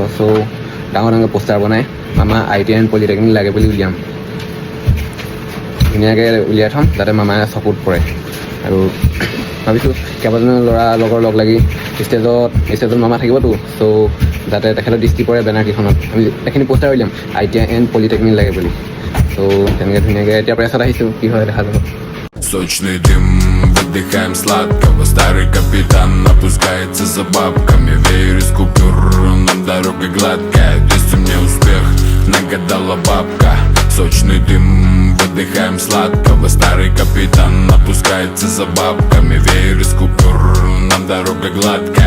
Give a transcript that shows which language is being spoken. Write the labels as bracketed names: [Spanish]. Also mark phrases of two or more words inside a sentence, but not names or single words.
[Assamese] চ' ডাঙৰ পোষ্টাৰ বনাই মামা [English] ITI and polytechnic [Assamese] লাগে বুলি উলিয়াম, ধুনীয়াকৈ উলিয়াই থ'ম যাতে মামাই চকুত পৰে। আৰু ভাবিছোঁ কেইবাজনো ল'ৰা লগৰ লগ লাগি ষ্টেজত মামা থাকিবতো। চ' যাতে তেখেতৰ দৃষ্টি পৰে বেনাৰকেইখনত আমি এইখিনি পোষ্টাৰ উলিয়াম [English] ITI and polytechnic [Assamese] লাগে বুলি। চ' তেনেকৈ ধুনীয়াকৈ এতিয়া প্ৰেছত আহিছোঁ, কি হয় দেখা যাব। [Russian] Сочный дым, выдыхаем сладкого. Старый капитан опускается за бабками. Веер из купюр, нам дорога гладкая. Здесь мне успех, нагадала бабка. Сочный дым, выдыхаем сладкого. Старый капитан опускается за бабками. Веер из купюр, нам дорога гладкая.